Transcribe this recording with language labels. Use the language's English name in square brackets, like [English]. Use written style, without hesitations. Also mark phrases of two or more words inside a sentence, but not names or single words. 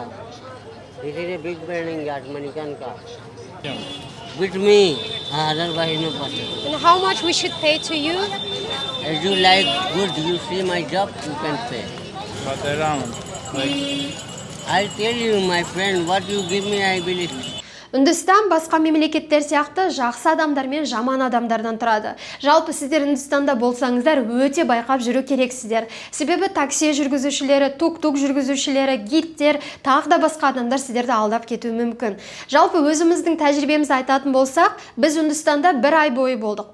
[English] This is a big burning ghat, Manikarnika. With me, otherwise no possible. And how much we should pay to you? As you like good, you see my job, you can pay. But around, I'll tell you, my friend, what you give me, I will. [Kazakh] Үндістан басқа мемлекеттер сияқты жақсы адамдар мен жаман адамдардан тұрады. Жалпы сіздер Үндістанда болсаңыздар өте байқап жүру керексіздер. Себебі такси жүргізушілері, тук-тук жүргізушілері, гидтер, тағы да басқа адамдар сіздерді алдап кетуі мүмкін. Жалпы өзіміздің тәжірибемізді айтатын болсақ, біз Үндістанда бір ай бойы болдық.